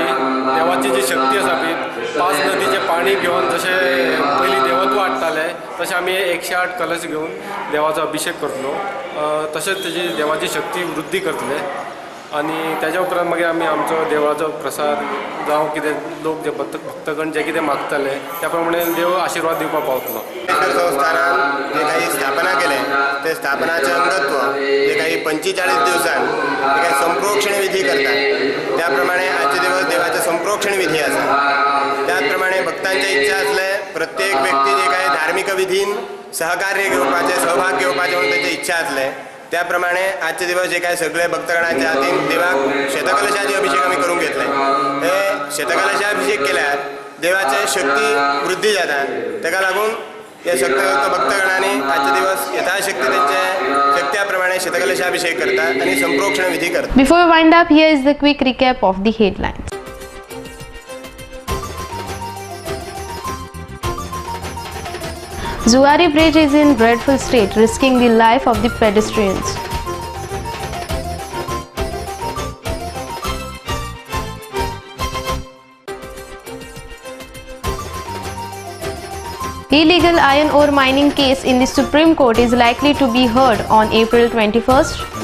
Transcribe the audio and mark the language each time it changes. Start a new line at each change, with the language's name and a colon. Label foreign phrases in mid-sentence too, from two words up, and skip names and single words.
Konkani: देवाची जी शक्ती आसा पळय, 5 नदीचें पाणी घेवन जशें पयलीं देवत्व हाडटाले तशें आमी 108 कलश घेवन देवाचो अभिषेक करतलो. तशेंच तेजी देवाची शक्ती वृद्धी करतले आनी तेज्या उपरांत मागीर आमी आमचो देवाचो प्रसाद जावं कितें लोक जे भक्तगण जे कितें मागतले त्या प्रमाणे देव आशिर्वाद दिवपाक पावतलो.
Marathi: संस्थानान जे काही स्थापना केले ते स्थापनाचे अंगत्व जे काही 45 दिवसांत जे काही संप्रोक्षण विधी करतात त्याप्रमाणे आजचे दिवस देवाचे संप्रोक्षण विधी आसा. त्याचप्रमाणे भक्तांच्या इच्छा असले प्रत्येक व्यक्ती जे काही धार्मिक विधीन सहकार्य घेवपाचे, सहभाग घेवपाचे म्हणून त्याची इच्छा असले त्याप्रमाणे आजचे दिवस जे काही सगळे भक्तगणांच्या हातीन देवाक शेतकलशाचे अभिषेक आमी करून घेतले.
Konkani: हे शेतकलशाभिषेक केल्यार देवाचे शक्ती वृद्धी जाता. ताका लागून हे सगळे भक्तगणांनी आजचे दिवस यथाशक्ती त्यांच्या शक्त्या प्रमाणे शेतकलशाभिषेक करतात आणि संप्रोक्षण विधी करतात.
English: Before we wind up, here is the quick recap of the headlines. Zuari Bridge is in dreadful state, risking the life of the pedestrians. Illegal iron ore mining case in the Supreme Court is likely to be heard on April 21st.